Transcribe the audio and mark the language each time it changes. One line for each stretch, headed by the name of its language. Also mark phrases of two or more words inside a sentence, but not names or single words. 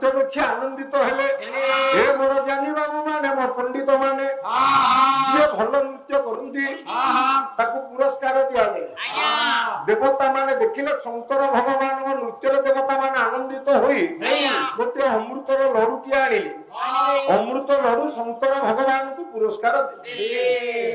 Odia: ଦେଖି ଆନନ୍ଦିତ ହେଲେ ଏ ମୋର ଜ୍ଞାନୀ ବାବୁ ମାନେ ମୋ ପଣ୍ଡିତ ମାନେ ଯିଏ ଭଲ ନୃତ୍ୟ କରନ୍ତି ତାକୁ ପୁରସ୍କାର ଦିଆଯାଏ। ଦେବତା ମାନେ ଦେଖିଲେ ଶଙ୍କର ଭଗବାନଙ୍କ ନୃତ୍ୟରେ ଦେବତା ମାନେ ଆନନ୍ଦିତ ହୋଇ ଗୋଟିଏ ଅମୃତର ଲଡୁଟିଏ ଆଣିଲେ। ଅମୃତ ଲଡୁ ଶଙ୍କର ଭଗବାନଙ୍କୁ ପୁରସ୍କାର ଦେଲେ।